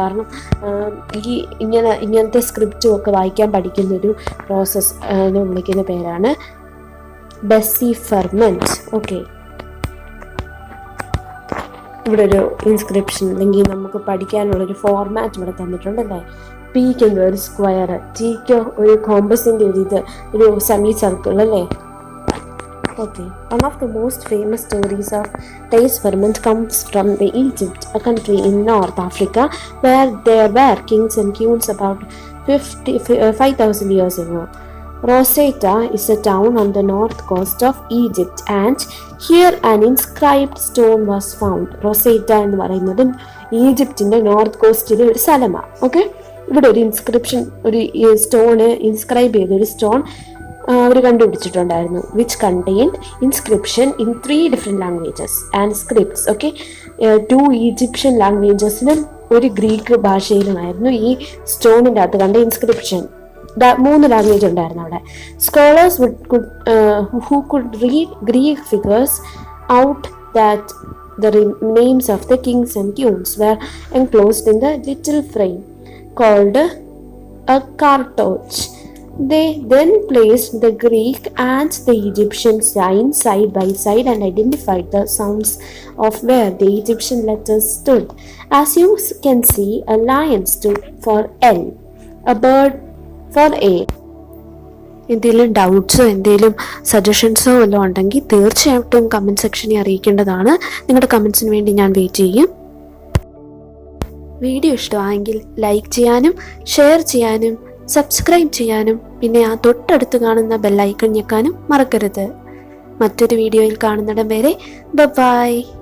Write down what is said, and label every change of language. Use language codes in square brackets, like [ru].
[ml] കാരണം ഈ ഇങ്ങനത്തെ സ്ക്രിപ്റ്റും ഒക്കെ വായിക്കാൻ പഠിക്കുന്ന ഒരു പ്രോസസ് വിളിക്കുന്ന പേരാണ് ഡെസിഫെർമെന്റ്. ഓക്കെ, ഇവിടെ ഒരു ഇൻസ്ക്രിപ്ഷൻ അല്ലെങ്കിൽ നമുക്ക് പഠിക്കാനുള്ളൊരു ഫോർമാറ്റ് ഇവിടെ തന്നിട്ടുണ്ടല്ലേ. പിക്ക് എന്തോ ഒരു സ്ക്വയർ, ടിക്ക് ഒരു കോമ്പസിൻ്റെ ഒരു സെമി സർക്കിൾ അല്ലേ. [en] Okay, one of the most famous stories of disfigurement comes from the Egypt, a country in North Africa, where there were kings and queens about 5,000 years ago. Rosetta is a town on the north coast of Egypt, and here an inscribed stone was found. [ml] Rosetta എന്ന് പറയുന്നത് ഈജിപ്തിൻ്റെ north കോസ്റ്റിലെ ഒരു സ്ഥലമാണ്. Okay, ഇവിടെ ഒരു inscription, ഒരു stone inscribe ചെയ്തൊരു stone our കണ്ടുപിടിച്ചിട്ടുണ്ടായിരുന്നു. [en] Which contained inscription in 3 different languages and scripts. [ml] Okay, 2 Egyptian ലാംഗ്വേജസിലും ഒരു Greek ഭാഷയിലുമായിരുന്നു ഈ സ്റ്റോണിൻ്റെ അകത്ത് കണ്ട ഇൻസ്ക്രിപ്ഷൻ. 3 ലാംഗ്വേജ് ഉണ്ടായിരുന്നു അവിടെ. [en] Scholars who could read Greek figures out that the names of the kings and queens were enclosed in the little frame called a cartouche. They then placed the Greek and the Egyptian signs side by side and identified the sounds of where the Egyptian letters stood. As you can see, a lion stood for L, a bird for A. [ml] എന്തെങ്കിലും ഡൗട്ട്സോ എന്തെങ്കിലും സജഷൻസോ വല്ലതും ഉണ്ടെങ്കിൽ തീർച്ചയായിട്ടും comment സെക്ഷനിൽ അറിയിക്കേണ്ടതാണ്. നിങ്ങളുടെ കമൻസിന് വേണ്ടി ഞാൻ wait ചെയ്യും. വീഡിയോ ഇഷ്ടമായെങ്കിൽ ലൈക്ക് ചെയ്യാനും ഷെയർ ചെയ്യാനും സബ്സ്ക്രൈബ് ചെയ്യാനും പിന്നെ ആ തൊട്ടടുത്ത് കാണുന്ന ബെല്ലൈക്കൺ ഞെക്കാനും മറക്കരുത്. മറ്റൊരു വീഡിയോയിൽ കാണുന്നിടം വരെ ബൈ.